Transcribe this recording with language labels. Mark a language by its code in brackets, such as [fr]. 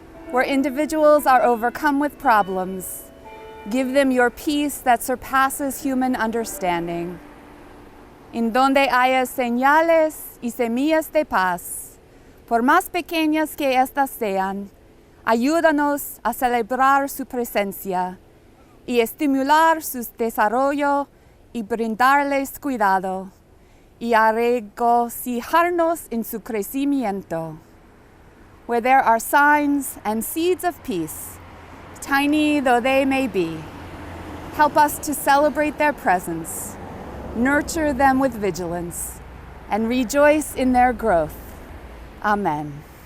[en] Where individuals are overcome with problems, give them your peace that surpasses human understanding. [es] En donde haya señales y semillas de paz, por más pequeñas que éstas sean, ayúdanos a celebrar su presencia y estimular su desarrollo y brindarles cuidado y a regocijarnos en su crecimiento. [en] Where there are signs and seeds of peace, tiny though they may be, help us to celebrate their presence, nurture them with vigilance, and rejoice in their growth. Amen.